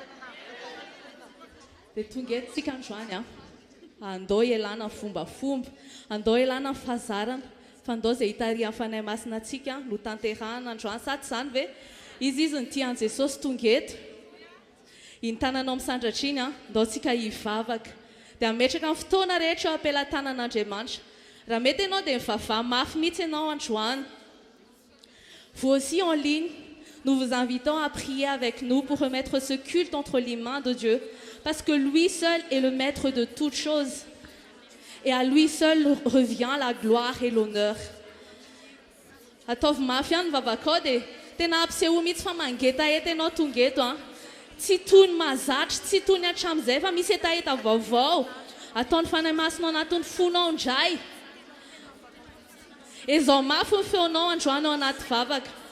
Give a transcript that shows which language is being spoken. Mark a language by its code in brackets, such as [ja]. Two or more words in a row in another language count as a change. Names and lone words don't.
[mg] dia tonga eto tsika androany a andao ialana fombafomba andao ialana fahazarana fa andao izay hitarihan'ny fanahy masina antsika no tanterahana androany sady izany ve izy ny tian'i Jesosy tonga eto intananao misandratriny a andao tsika hivavaka dia ametraka amin'ny fotoana rehetra eo ampelantanan'Andriamanitra raha mety ianao dia mivavaha mafy mihitsy ianao androany. [fr] Vous aussi en ligne, nous vous invitons à prier avec nous pour remettre ce culte entre les mains de Dieu, parce que lui seul est le maître de toutes choses. Et à lui seul revient la gloire et l'honneur. [mg] Ataovy mafy ihany vavakao dia tena ampiseho mihitsy fa mangeta eto ianao tonga eto a. Tsy toy ny mahazatra, tsy toy ny hatramin'izay fa misy etaeta vaovao. Ataony fanahy masinao anatin'ny fonao indray. Izao mafy ny feonao androany ao anaty vavaka.